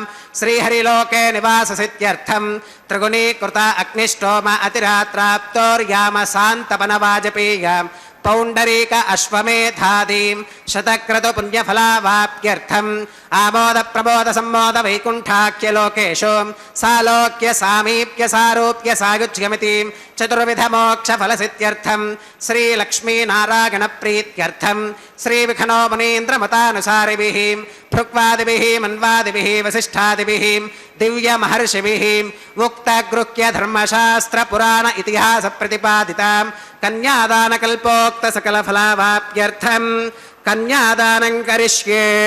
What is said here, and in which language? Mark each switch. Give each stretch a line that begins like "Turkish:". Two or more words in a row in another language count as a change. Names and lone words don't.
Sanskrit: శ్రీహరిలోకే నివాససిద్ధ్యర్థం త్రిగుణీకృత అగ్నిష్టోమ అతిరాత్రాప్తోర్యామ శాంతపన వాజపేయ పౌండరీక అశ్వమేధాదీం శతక్రతు పుణ్యఫలావాప్త్యర్థం ఆమోద ప్రమోద సంమోద వైకుంఠాఖ్య లోకేషు సాలోక్య సామీప్య సారూప్య సాయుజ్యమితి चतुर्विधमोक्षफलसिद्ध्यर्थं श्रीलक्ष्मीनारायणप्रीत्यर्थं श्रीविखनो मुनीन्द्रमतानुसारिभिः भृक्वादिभिः मन्वादिभिः वसिष्ठादिभिः दिव्यमहर्षिभिः उक्तगृह्यधर्मशास्त्रपुराण इतिहासप्रतिपादितां कन्यादानकल्पोक्तसकलफलावाप्त्यर्थं कन्यादानं करिष्ये।